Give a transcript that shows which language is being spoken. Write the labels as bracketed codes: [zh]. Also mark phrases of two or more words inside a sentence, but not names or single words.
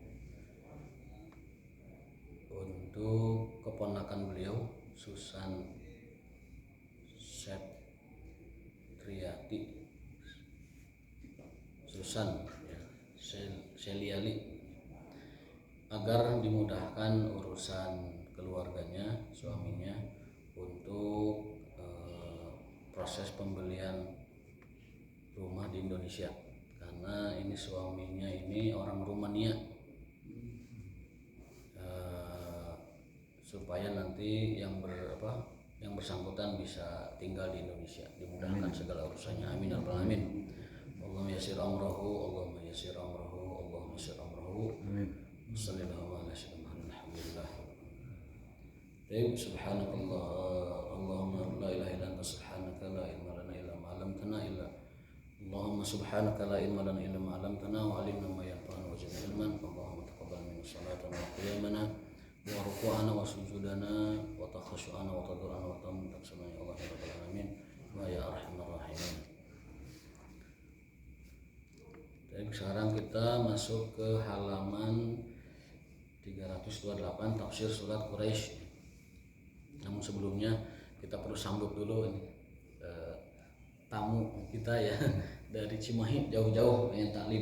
[id] untuk keponakan beliau Susan Septriati Susan ya, Seliali, agar dimudahkan urusan keluarganya, suaminya untuk proses pembelian rumah di Indonesia, karena ini suaminya ini orang Rumania, supaya nanti yang bersangkutan bisa tinggal di Indonesia, dimudahkan segala urusannya. [ar] آمين يا رب العالمين. اللهم يسر أمره، اللهم يسر أمره، اللهم يسر أمره. Amin. صلى الله عليه وسلم. الحمد لله. Baik, سبحانك الله، اللهم لا إله إلا أنت سبحانك لا علم لنا إلا ما علمتنا إلا اللهم سبحانك لا علم لنا إلا ما علمتنا وعلمنا ما ينفعنا وزدنا علما. اللهم تقبل منا صلاتنا وقيامنا وركوعنا وسجودنا وتخشعنا وتضرعنا وتمتكسنا يا الله يا رب العالمين ويا أرحم الراحمين. [id] Baik, sekarang kita masuk ke halaman 328 tafsir surat Quraisy. Namun sebelumnya kita perlu sambut dulu ini tamu kita ya dari Cimahi jauh-jauh yang taklim.